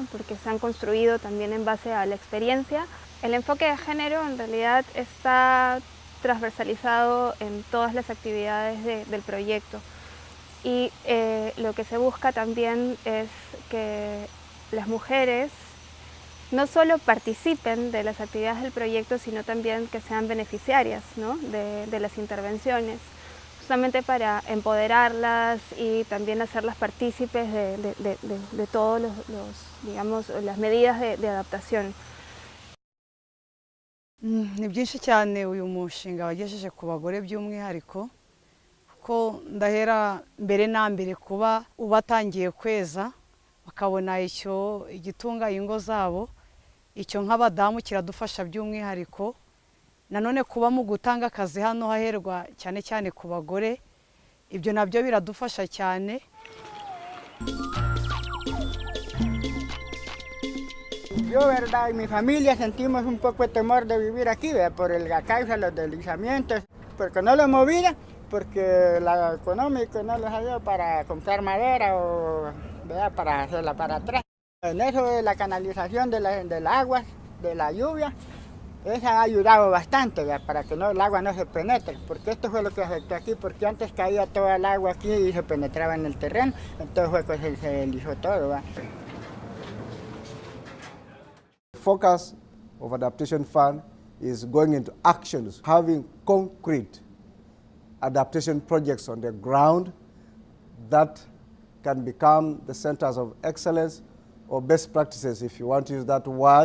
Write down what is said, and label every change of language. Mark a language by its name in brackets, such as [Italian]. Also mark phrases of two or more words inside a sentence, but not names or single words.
[Spanish] Porque se han construido también en base a la experiencia. El enfoque de género en realidad está transversalizado en todas las actividades del proyecto y lo que se busca también es que las mujeres no solo participen de las actividades del proyecto, sino también que sean beneficiarias, ¿no? de las intervenciones, justamente para empoderarlas y también hacerlas partícipes de todos digamos, las medidas de adaptación. [Kinyarwanda] Ni byinshi cyane uyu mushinga wagejeje ku bagore by'umwihariko kuko ndahera mbere na mbere kuba ubatangiye kweza bakabona icyo igitunga ingo zabo, icyo nk'abadamu kiradufasha by'umwihariko. Nanone kuba mu gutanga akazi hano haherwa cyane cyane ku bagore, ibyo nabyo biradufasha cyane. [Spanish] Yo, verdad, y mi familia sentimos un poco de temor de vivir aquí, ¿verdad? Por la causa de los deslizamientos, porque no lo hemos movido, porque lo económico no les ha dado para comprar madera o, ¿verdad? Para hacerla para atrás. En eso de la canalización de las aguas, de la lluvia, esa ha ayudado bastante, ¿verdad? Para que el agua no se penetre, porque esto fue lo que afectó aquí, porque antes caía toda el agua aquí y se penetraba en el terreno, entonces fue que se deslizó todo, ¿verdad? [English] Focus of Adaptation Fund is going into actions, having concrete adaptation projects on the ground that can become the centers of excellence or best practices, if you want to use that word.